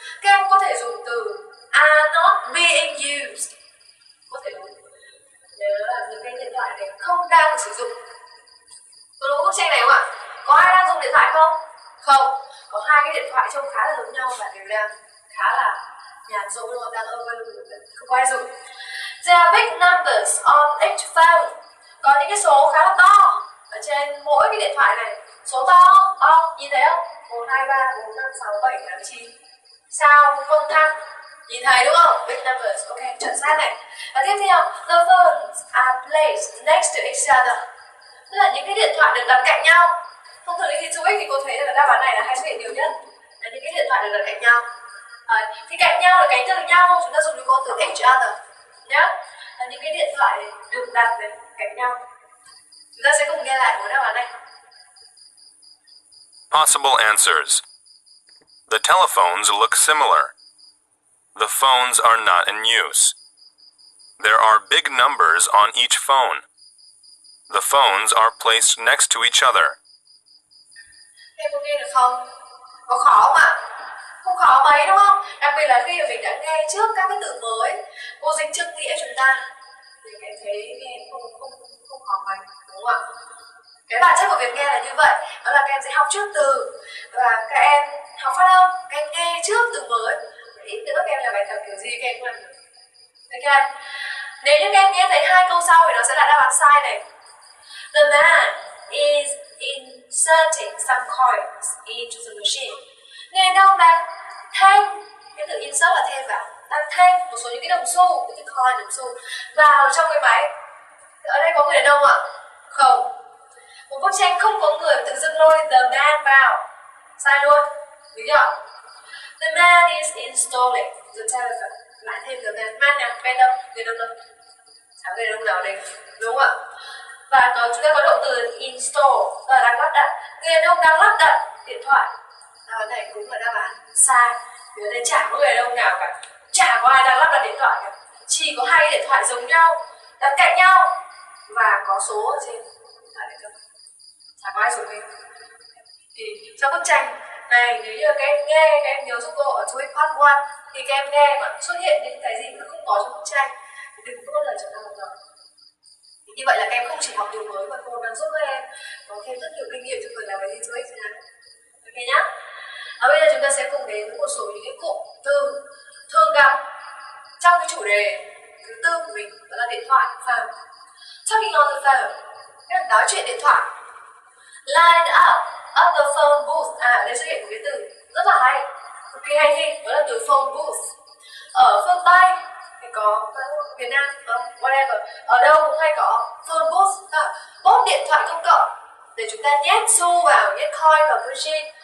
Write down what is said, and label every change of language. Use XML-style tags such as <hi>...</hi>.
<vi>Các em có thể dùng từ</vi> <en>are not being used.</en> <vi>Có thể đúng. Nếu là những cái điện thoại này không đang sử dụng. Có đúng bức tranh này không ạ? Có ai đang dùng điện thoại không? Không. Có 2 cái điện thoại trông khá là giống nhau và đều đang khá là nhàn rỗi, họ đang không có ai dùng.</vi> <en>There are big numbers on each phone.</en> <vi>Có những cái số khá là to ở trên mỗi cái điện thoại này. Số to, nhìn thấy không? 1, 2, 3, 4, 5, 6, 7, 8, 9. Sao không thăng? Nhìn thấy đúng không?</vi> <en>Big numbers,</en> <vi>ok, chuẩn xác này. Và tiếp theo,</vi> <en>the phones are placed next to each other.</en> <vi>Tức là những cái điện thoại được đặt cạnh nhau. Thông thường khi toeic thì cô thấy là đáp án này là hay xuất hiện nhiều nhất. Là những cái điện thoại được đặt cạnh nhau. Thì cạnh nhau là cái từ nhau, chúng ta dùng cái từ each other nhé. Là những cái điện thoại được đặt cạnh nhau. Chúng ta sẽ cùng nghe lại của đáp án này.</vi> <en>Possible answers. The telephones look similar. The phones are not in use. There are big numbers on each phone. The phones are placed next to each other.</en> <vi>Em có nghe được không? Có khó không ạ? Không khó mấy đúng không? Đặc biệt là khi mà mình đã nghe trước các cái từ mới, cô dịch trước nghĩa chúng ta. thì các em thấy nghe không khó mấy, đúng không ạ? Cái bản chất của việc nghe là như vậy, đó là các em sẽ học trước từ và các em học phát âm, các em nghe trước từ mới. Ít nữa các em làm bài tập kiểu gì các em cũng làm được. Ok. Nếu như các em nghe thấy hai câu sau thì nó sẽ là đáp án sai này.</vi> <en>The man is inserting some coins into the machine.</en> <vi>Người đàn ông đang thêm, cái từ insert là thêm vào, đang thêm một số những cái đồng xu, những cái coin đồng xu vào trong cái máy. Ở đây có người đàn ông ạ? Không. Một bức tranh không có người tự dưng lôi the man vào, sai luôn, đúng chưa?</vi> <en>The man is installing the telephone.</en> <vi>Lại thêm the man. Man nào? Man đâu? Người đâu đâu? Chẳng người đâu nào đây, đúng không ạ? Và chúng ta có động từ install, là đang lắp đặt. Người đàn ông đang lắp đặt điện thoại. Đáp án này cũng là đáp án sai. Vì ở đây chả có người đàn ông nào cả, chả có ai đang lắp đặt điện thoại cả. Chỉ có hai điện thoại giống nhau, đặt cạnh nhau và có số ở trên điện thoại đấy. Chả có ai dùng hết. Thì trong bức tranh này, nếu như các em nghe, các em nhớ giúp cô ở toeic part 1 thì các em nghe mà xuất hiện những cái gì mà không có trong bức tranh thì đừng có bao giờ chúng ta làm được. Như vậy là các em không chỉ học điều mới mà cô đang giúp các em có thêm rất nhiều kinh nghiệm trong việc làm bài thi toeic thế nào. Ok nhá. Bây giờ chúng ta sẽ cùng đến với một số những cái cụm từ thường gặp trong cái chủ đề thứ tư của mình, đó là điện thoại, phone.</vi> <en>Talking on the phone,</en> <vi>các em nói chuyện điện thoại.</vi> <en>Line up at the phone booth.</en> <vi>Ở đây xuất hiện một cái từ rất là hay, cực kỳ hay thi, đó là từ phone booth. Ở phương Tây thì có Việt Nam, whatever, ở đâu cũng hay có phone booth, bốt điện thoại công cộng để chúng ta nhét xu vào, nhét coin vào machine.</vi>